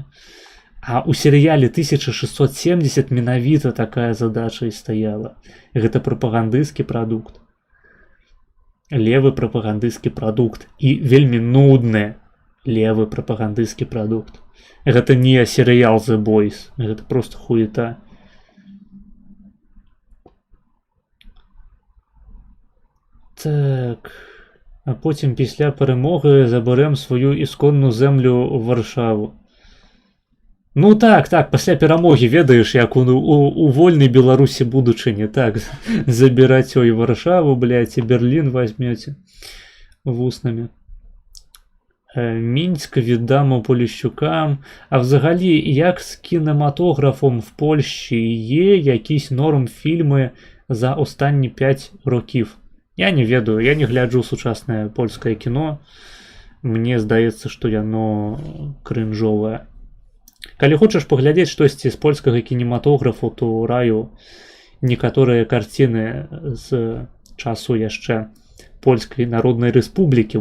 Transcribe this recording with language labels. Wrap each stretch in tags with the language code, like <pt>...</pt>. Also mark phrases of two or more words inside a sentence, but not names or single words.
<be>А ў серыяле 1670 менавіта такая задача і стаяла. Гэта прапагандысцкі прадукт. Левы прапагандысцкі прадукт. І вельмі нудны левы прапагандысцкі прадукт. Гэта не серыял The Boys. Гэта просто хуета. Так...</be> <uk>А потім після перемоги заберем свою ісконну землю в Варшаву.</uk> <be>Ну так, пасля перамогі, ведаеш, як у вольнай Беларусі будучыні, так, забіраць ой Варшаву, блядь, і Берлін возьмете вуснамі.</be> <uk>Мінськ віддамо Поліщукам. А взагалі, як з кінематографом в Польщі є якісь норм фільми за останні 5 років?</uk> <be>Я не ведаю, я не гляджу сучаснае польскае кіно. Мне здаецца, што яно крынжовае. Калі хочаш паглядзець штосьці з польскага кінематографу, то раю некаторыя карціны з часу яшчэ Польскай Народнай Рэспублікі.</be>